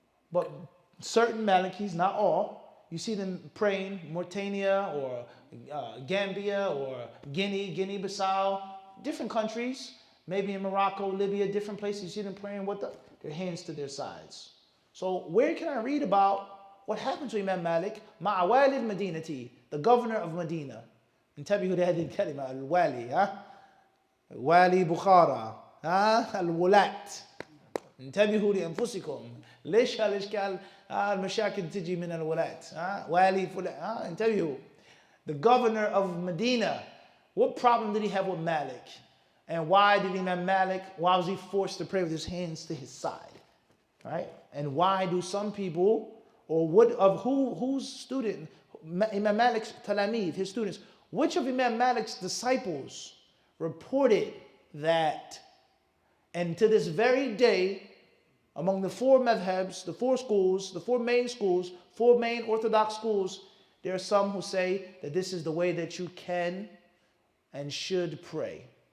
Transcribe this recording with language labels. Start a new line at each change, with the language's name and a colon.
English: But certain Malikis, not all, you see them praying Mauritania or Gambia or Guinea-Bissau, different countries, maybe in Morocco, Libya, different places, you see them praying with their hands to their sides. So where can I read about what happened to Imam Malik? Ma'awali al-Madinati, the governor of Medina.
Arabic: انتبهوا لهذه الكلمة الوالي والي بخارى الولاة. انتبهوا لأنفسكم. ليش هالإشكال المشاكل تجي من الولاة والي فلان انتبهوا.
English: The governor of Medina, what problem did he have with Malik? And why did Imam Malik, why was he forced to pray with his hands to his side? Right? And why do some people, or what of whose student, Imam Malik's talamid, his students, which of Imam Malik's disciples reported that, and to this very day, among the four madhabs, the four schools, the four main orthodox schools, there are some who say that this is the way that you can and should pray.